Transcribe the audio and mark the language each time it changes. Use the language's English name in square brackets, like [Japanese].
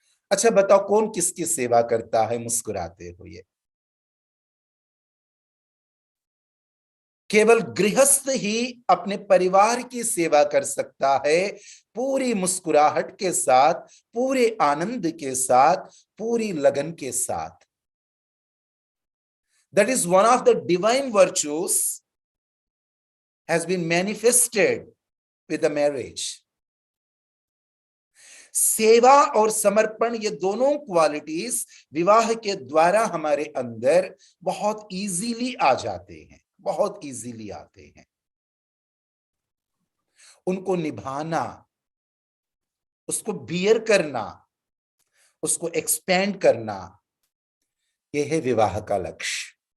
[Hindi] अच्छा बताओ, कौन किसकी सेवा करता है मुस्कुराते हुए? केवल गृहस्थ ही अपने परिवार की सेवा कर सकता है, पूरी मुस्कुराहट के साथ, पूरे आनंद के साथ, पूरी लगन के साथ। [English] That is one of the divine virtues has been manifested with the marriage. [Hindi] सेवा और समर्पण, ये दोनों क्वालिटीज विवाह के द्वारा हमारे अंदर बहुत इजीली आ जाते हैं, बहुत इजीली आते हैं। उनको निभाना, उसको बियर करना, उसको एक्सपेंड करना, यह है विवाह का लक्ष्य।